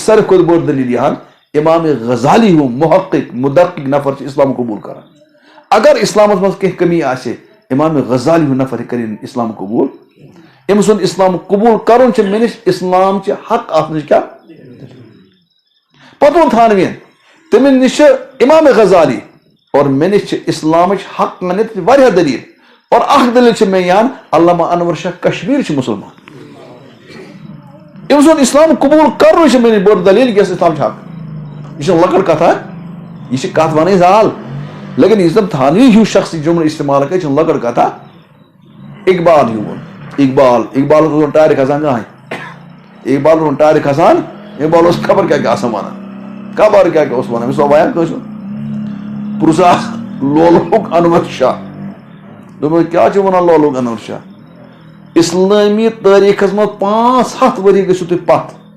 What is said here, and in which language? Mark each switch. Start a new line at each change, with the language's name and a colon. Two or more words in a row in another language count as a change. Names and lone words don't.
Kashmiri: ساروی کھۄتہٕ بٔڑ دلیٖل یہِ ہن امام غزالی ہیوٗ محقق مدقق نفر چھِ اسلام قبوٗل کران اگر اسلامس مز کینٛہہ کمی آسہِ امام غزالی ہُنٛد نفر کرِ اسلام قبول أمۍ سُنٛد اسلام قبول کرُن چھُ مےٚ نِش اسلام چہِ حق اتھ نِش کیٛاہ پتہٕ ووٚن تھانوین تٔمِس نِش چھِ امام غزالی اور مےٚ نِش چھِ اسلامٕچ حق ونِتھ واریاہ دلیٖل اور اکھ دلیٖل چھِ مےٚ یاد علامہ انور شاہ کشمیٖر چھُ مُسلمان أمۍ سُنٛد اسلام قبول کرُن چھِ مےٚ نِش بٔڑ دلیٖل کہِ اسلام چھُ حق یہ چھِ لۄکٕٹ کتھا یہ چھِ کتھ ونٕنۍ زال لیکن یُس زن تھانوی ہیوٗ شخص جملہٕ استعمال کرِ چھِ لۄکٕٹ کتھا اقبال ہیوٗ اقبال اوس ٹارِ کھسان کٕہٕنۍ اقبال اوس ٹارِ کھسان اقبال اوس خبر کیٛاہ کیٛاہ آسان ونان خبر کیٛاہ کیٛاہ اوس ونان أمِس اوس بیان کٲنٛسہِ پرٛژھاس لولُک انور شاہ دوٚپُن کیٛاہ چھُ ونان لولُک انور شاہ اسلٲمی تٲریٖخس منٛز 500 ؤری گٔژھِو تُہۍ پتھ